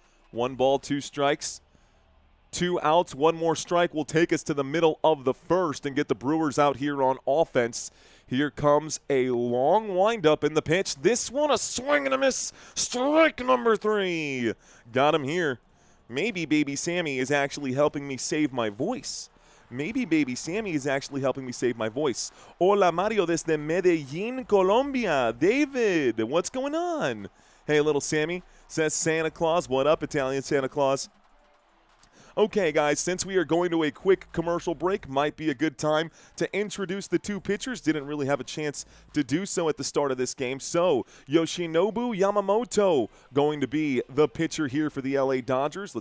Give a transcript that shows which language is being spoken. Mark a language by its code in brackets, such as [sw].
[en] 1 ball, 2 strikes. 2 outs, 1 more strike will take us to the middle of the first and get the Brewers out here on offense. Here comes a long windup in the pitch. This one, a swing and a miss. Strike number 3. Got him here. Maybe Baby Sammy is actually helping me save my voice. Maybe Baby Sammy is actually helping me save my voice. [es] Hola, Mario desde Medellín, Colombia. [en] David, what's going on? Hey, little Sammy, says Santa Claus. What up, Italian Santa Claus? Okay, guys, since we are going to a quick commercial break, might be a good time to introduce the 2 pitchers. Didn't really have a chance to do so at the start of this game. So, Yoshinobu Yamamoto going to be the pitcher here for the LA Dodgers.